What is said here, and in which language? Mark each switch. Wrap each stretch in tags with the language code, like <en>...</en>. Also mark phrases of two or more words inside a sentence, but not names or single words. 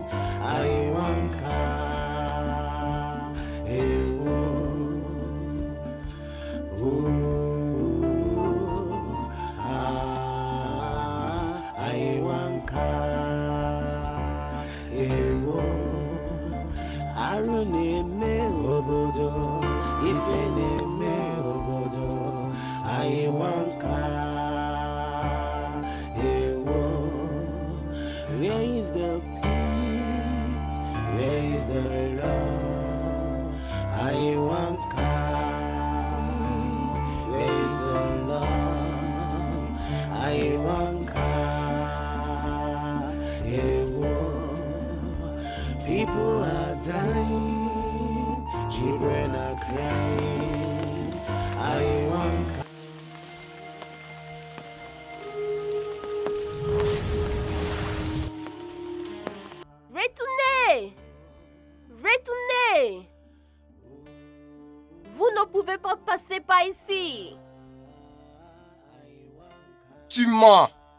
<en>I want car, I want car,</en> <ig>Arune me obodo, ifene me obodo.</ig> <en>I want car. Where is the peace? Where is the love? I want peace. Where is the love? I want people are dying, children are crying. I want</en> <fr>Retournez! Retournez! Vous ne pouvez pas passer par ici. Tu mens.</fr>